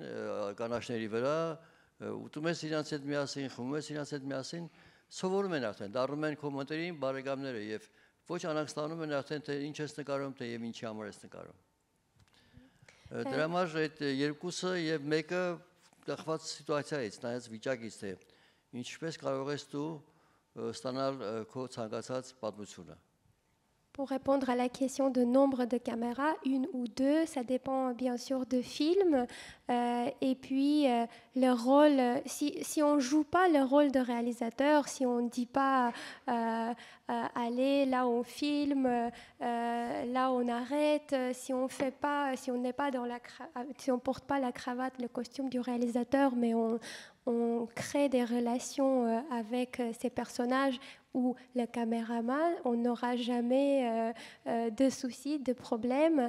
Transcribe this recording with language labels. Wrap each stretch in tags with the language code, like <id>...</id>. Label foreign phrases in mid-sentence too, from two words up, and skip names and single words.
<hy>կանաչների վրա, ուտում ես իրանց հետ միասին, խմում ես իրանց հետ միասին, սովորում են արդեն, դառնում են քո մտերիմ բարեկամները եւ ոչ անհանգստանում են արդեն թե ինչ ես նկարում, թե եւ ինչի համար ես նկարում։ Դրա համար այդ երկուսը եւ մեկը կախված սիտուացիայից, նայած վիճակից թե ինչպես կարող ես դու ստանալ քո ցանկացած պատմությունը։</hy> <fr>Pour répondre à la question de nombre de caméras, 1 ou 2, ça dépend bien sûr de film. Et puis le rôle, si on ne joue pas le rôle de réalisateur, si on ne dit pas allez là on filme, là on arrête, si on fait pas, si on n'est pas dans si on porte pas la cravate, le costume du réalisateur, mais on crée des relations avec ces personnages ou le caméraman, on n'aura jamais de soucis, de problèmes.</fr>